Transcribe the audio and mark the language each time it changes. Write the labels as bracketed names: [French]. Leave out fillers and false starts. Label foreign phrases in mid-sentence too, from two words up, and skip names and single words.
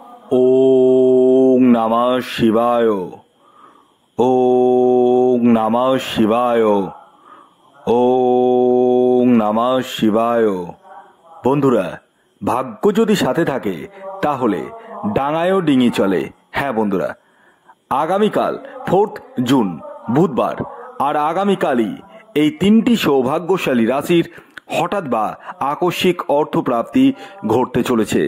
[Sanskrit] ওং নমঃ শিবায়। ওং নমঃ শিবায়। ওং নমঃ শিবায়। [Bangla] বন্ধুরা, ভাগ্য যদি সাথে থাকে তাহলে ডাঙায়ও ডিঙি চলে। হ্যাঁ বন্ধুরা, আগামীকাল 4 জুন বুধবার আর আগামীকালই এই তিনটি সৌভাগ্যশালী রাশির হঠাৎ বা আকস্মিক অর্থপ্রাপ্তি ঘটতে চলেছে।